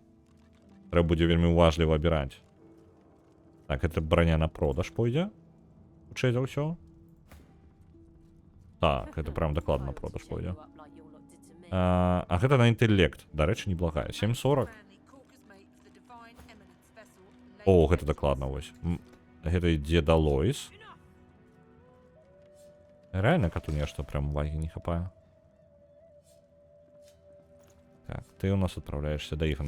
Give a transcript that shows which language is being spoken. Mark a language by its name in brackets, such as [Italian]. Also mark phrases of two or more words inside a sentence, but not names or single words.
[Belarusian] Трэба будзе вельмі уважліва абіраць. Так, гэта броня на продаж пойдзе. Хутчэй за ўсё. Так, это прям дакладна на продаж пойдзе. [English] Up like your lot did to me. [Belarusian] А гэта на інтэлект. Дарэчы, неблагая. 740. О, гэта дакладна, вось. Гэта ідзе да Лоіс. Рэальна кату нешта прям увагі не хапае. Так, ты у нас адпраўляешся да Іфана.